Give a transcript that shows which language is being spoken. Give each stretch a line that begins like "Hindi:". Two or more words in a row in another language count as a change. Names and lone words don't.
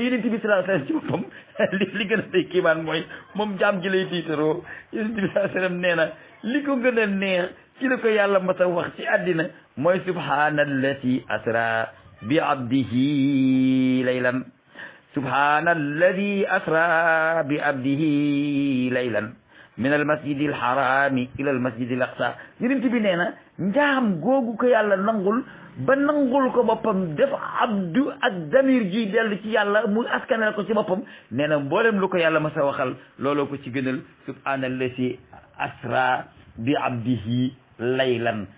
Wolof: yonent bi
Arabic: صلى الله عليه وسلم
Wolof: ci boppam li gën a day kiimaan mooy moom jaam ji lay tiitaroo yonent bi
Arabic: صلى الله عليه وسلم
Wolof: nee na li ko gën a neex ci la ko yàlla mas a wax ci àddina mooy
Arabic: سبحان الذي أسرى بعبده ليلا سبحان الذي أسرى بعبده ليلا من المسجد الحرام إلى المسجد الأقصى
Wolof: yonent bi nee na njaam googu ko yàlla nangul ba nangul ko boppam def abdu ak damir ji dellu ci yàlla mu askanel ko ci boppam nee na mboolem lu ko yàlla mas a waxal looloo ko ci gënal
Arabic: سبحان الذي أسرى بعبده ليلا